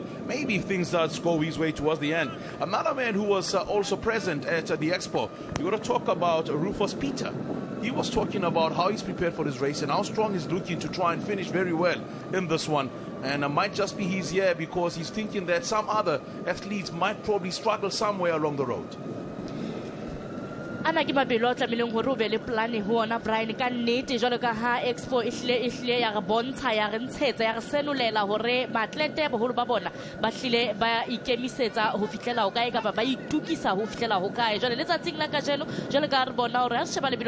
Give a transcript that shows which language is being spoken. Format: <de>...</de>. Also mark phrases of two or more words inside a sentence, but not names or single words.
<en>Maybe if things does go his way towards the end. Another man who was also present at the expo, we're going to talk about Rufus Peter. He was talking about how he's prepared for this race and how strong he's looking to try and finish very well in this one. And it might just be his year because he's thinking that some other athletes might probably struggle somewhere along the road.</en> <st>Ana ke mabelo tlameleng hore o be le plan ho ona Brian ka nnete jalo ka ha expo ihle ya re bontsha ya re ntshetsa ya re senulela hore maatlete boholo ba bona ba hlile ba ikemisetsa ho fihlela ho kae kapa ba itukisa ho fihlela ho kae jalo letsatsing la ka jeno jalo ka re bona hore a sheba lebelo</st>